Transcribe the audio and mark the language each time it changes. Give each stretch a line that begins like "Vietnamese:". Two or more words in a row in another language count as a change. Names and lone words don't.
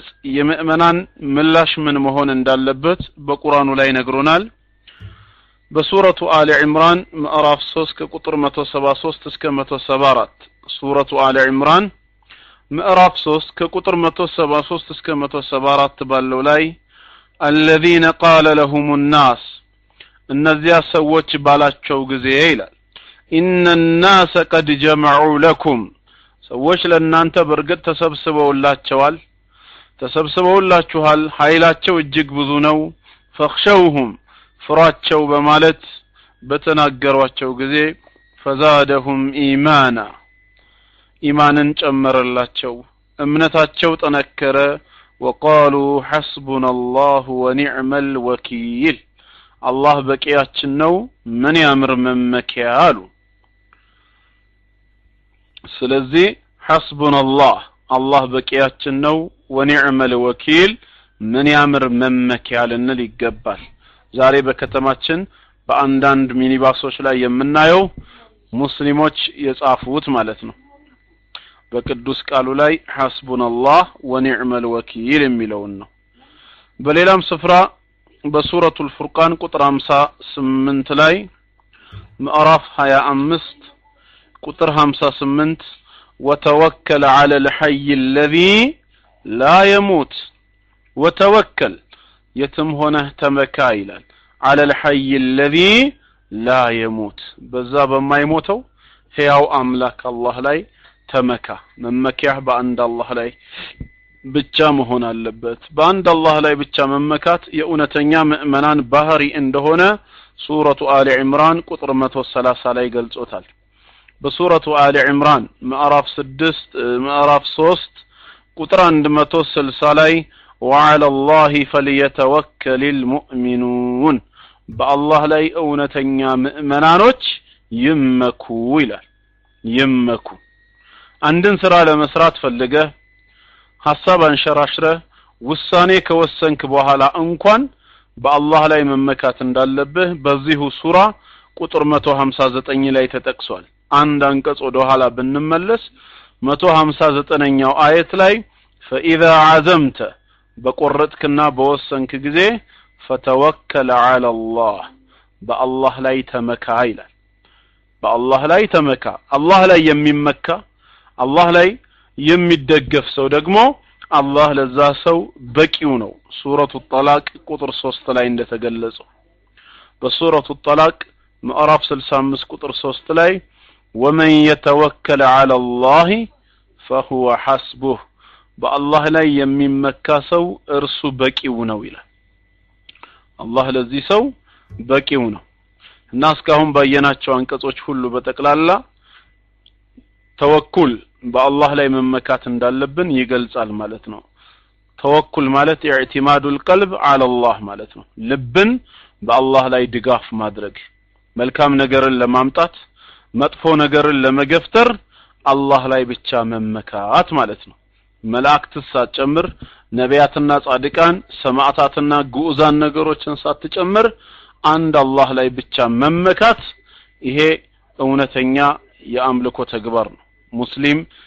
Amharic: የምእመናን ምላሽ ምን መሆን እንዳለበት በቁርአኑ ላይ ነግሮናል። በሱረቱ አሊ ኢምራን ምዕራፍ 3 ከቁጥር 173 እስከ 174 ሱረቱ አሊ ኢምራን ምዕራፍ 3 ከቁጥር 173 እስከ 174 ባለው ላይ
Arabic: الذين قال لهم الناس
Amharic: እነዚያ ሰዎች ባላቸው ጊዜ ይላል
Arabic: إن الناس قد جمعوا لكم
Amharic: ሰዎች ለእናንተ በርግጥ ተሰብስበውላችኋል ኃይላቸው እጅግ ብዙ ነው። فخشوهم ፍራቸው በማለት በተናገሯቸው ጊዜ
Arabic: فزادهم إيمانا
Amharic: ኢማንን ጨመረላቸው እምነታቸው ጠነከረ።
Arabic: وقالوا حسبنا الله ونعم الوكيل
Amharic: አላህ በቂያችን ነው ምን ያምር መመኪያ አሉ። ስለዚህ
Arabic: حسبنا الله
Amharic: አላህ በቂያችን ነው
Arabic: ونعم الوكيل
Amharic: ምን ያምር መመኪያ ልንል ይገባል። ዛሬ በከተማችን በአንዳንድ ሚኒባሶች ላይ የምናየው ሙስሊሞች የጻፉት ማለት ነው በቅዱስ ቃሉ ላይ
Arabic: حسبنا الله ونعم الوكيل
Amharic: የሚለውን ነው። በሌላም ስፍራ በሱረቱል ፉርቃን ቁጥር 58 ላይ ምዕራፍ 25 ቁጥር 58
Arabic: وتوكل على الحي الذي لا يموت وتوكل يتم هنا تمكا
Amharic: ይላል
Arabic: على الحي الذي لا يموت
Amharic: በዛ በማይሞተው ሕያው አምላክ አላህ ላይ ተመካ። መመኪያ በአንድ አላህ ላይ ብቻ መሆን አለበት። በአንድ አላህ ላይ ብቻ መመካት የኡነተኛ ምእመናን ባህሪ እንደሆነ ሱረቱ አሊ ኢምራን ቁጥር 130 ላይ ገልጾታል። በሱረቱ አሊ ኢምራን ምዕራፍ 3 ቁጥር 160 ላይ
Arabic: وعلى الله فليتوكل المؤمنون
Amharic: በአላህ ላይ እውነተኛ ምእመናኖች ይመኩ ይላል። ይመኩ አንድን ስራ ለመስራት ፈልገህ ሐሳብ አንሸራሽረህ ውሳኔ ከወሰንክ በኋላ እንኳን በአላህ ላይ መመካት እንዳለብህ በዚሁ ሱራ ቁጥር 159 ላይ ተጠቅሷል። አንድ አንቀጽ ወደ ኋላ ብንመለስ 159ኛው አየት ላይ
Arabic: فإذا عزمت
Amharic: በቆረጥክና በወሰንክ ጊዜ
Arabic: فتوكل على الله بالله لا يتمكى
Amharic: ይላል። በአላህ ላይ ተመካ አላህ ላይ የሚመካ አላህ ላይ የሚደገፍ ሰው ደግሞ አላህ ለዛ ሰው በቂው ነው ሱረቱ ጠላቅ ቁጥር 3 ላይ እንደተገለጸው በሱረቱ ጠላቅ ምዕራፍ 65 ቁጥር 3 ላይ
Arabic: ومن يتوكل على الله فهو حسبه
Amharic: በአላህ ላይ የሚመካ ሰው እርሱ በቂው ነው ይላል አላህ ለዚህ ሰው በቂው ነው እና እስካሁን ባየናቸው አንቀጾች ሁሉ በተቀላላ ተወኩል በአላህ ላይ መመካት እንዳለብን ይገልጻል ማለት ነው ተወኩል ማለት
Arabic: اعتماد القلب على
Amharic: الله ማለት ነው ልብን በአላህ ላይ ድጋፍ ማድረግ መልካም ነገርን ለማምጣት መጥፎ ነገርን ለመገፍተር አላህ ላይ ብቻ መመካት ማለት ነው መላእክት ሳትጨምር ነቢያትና ጻድቃን ሰማዕታትና ጉኡዛን ነገሮችን ሳትጨምር አንድ አላህ ላይ ብቻ መመካት ይሄ እውነተኛ የአምልኮ ተግባር ነው ሙስሊም